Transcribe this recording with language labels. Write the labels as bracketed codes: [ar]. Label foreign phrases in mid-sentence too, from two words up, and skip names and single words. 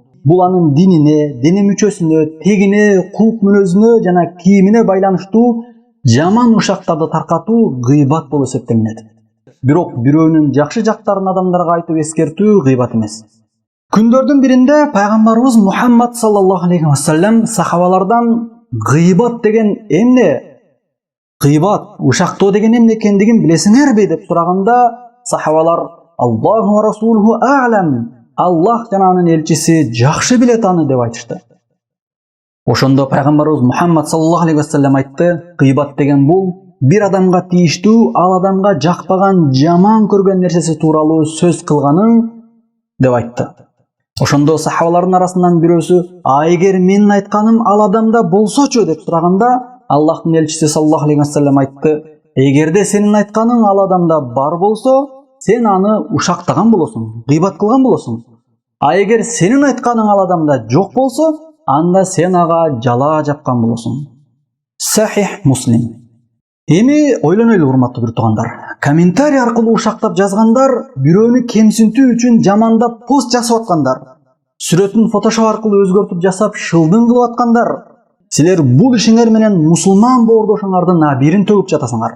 [ky] Бул анын динине, дене мүчөсүнө, тегине, кулк мүнөзүнө жана кийимине байланыштуу жаман ушактарды таркатуу гыйбат болуп эсептелинет. Бирок бирөөнүн жакшы жактарын адамдарга айтып эскертүү гыйбат эмес. Күндөрдүн биринде пайгамбарыбыз Мухаммад [ar] صلى الله عليه وسلم [ky] сахабалардан гыйбат деген эмне? Гыйбат, ушактоо деген эмне экендигин билесиңерби деп сураганда, сахабалар [ar] الله ورسوله أعلم. [ky] Аллах жана анын элчиси жакшы билет аны деп айтышты. Ошондо пайгамбарыбыз Мухаммад [ar] صلى الله عليه وسلم [ky] айтты: гыйбат деген бул бир адамга тийиштүү, ал адамга жакпаган, жаман көргөн нерсеси тууралуу сөз кылганың деп айтты. Ошондо сахабалардын арасынан бирөөсү: эгер менин айтканым ал адамда болсочу деп сураганда, Аллахтын элчиси [ar] صلى الله عليه وسلم [ky] айтты: эгерде сенин айтканың ал адамда бар болсо, сен аны ушактаган болосуң, гыйбат кылган болосуң. А эгер сенин айтканың ал адамда жок болсо, анда сен ага жала жапкан болосуң. Сахих Муслим. Эми ойлонойлу урматтуу бир туугандар. Комментарий аркылуу ушактап жазгандар, бирөөнү кемсинтүү үчүн жамандап пост жасап аткандар, сүрөтүн фотошоп аркылуу өзгөртүп жасап шылдың кылып аткандар, силер бул ишиңер менен мусулман боордошуңардын абийирин төгүп жатасыңар.